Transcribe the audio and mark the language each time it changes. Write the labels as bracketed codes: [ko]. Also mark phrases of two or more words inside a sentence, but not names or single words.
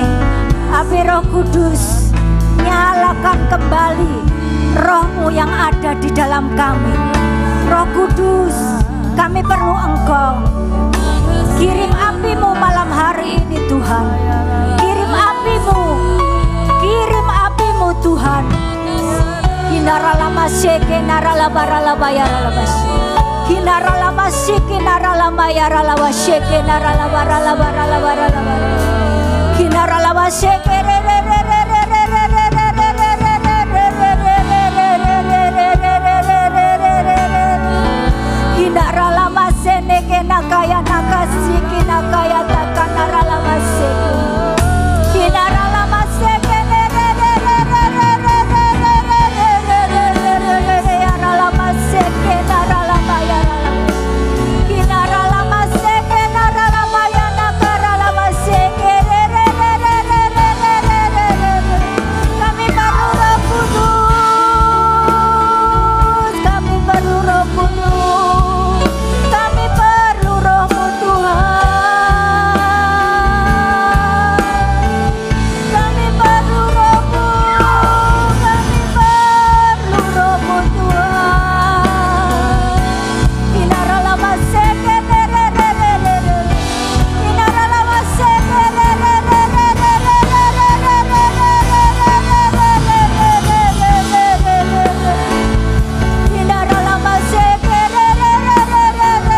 [id] Api Roh Kudus, nyalakan kembali Roh-Mu yang ada di dalam kami. Roh Kudus, kami perlu Engkau. Kirim api-Mu malam hari ini Tuhan. Kirim api-Mu, kirim api-Mu Tuhan. Kinaralama seke naralaba ralaba yaralabas. Kinaralama seke naralama yaralaba seke naralaba ralaba ralaba ralaba. Kinaralama seke re re re re re re re re re re re Kinaralama seneke nakaya nakasi kinakaya takanaralama seke. Kinaralama seke re re re re re re re yaralama seke naralama yaralama. Kinaralama seke naralama yanakaralama seke re re re re re re re re. Kami perlu Roh Kudus, kami perlu Roh Kudus, kami perlu Roh-Mu Tuhan. Kami perlu Roh-Mu, kami perlu Roh-Mu Tuhan. Kinaralama seke re re re re re. Kinaralama seke re re re re re re Kinaralama seke re re re re re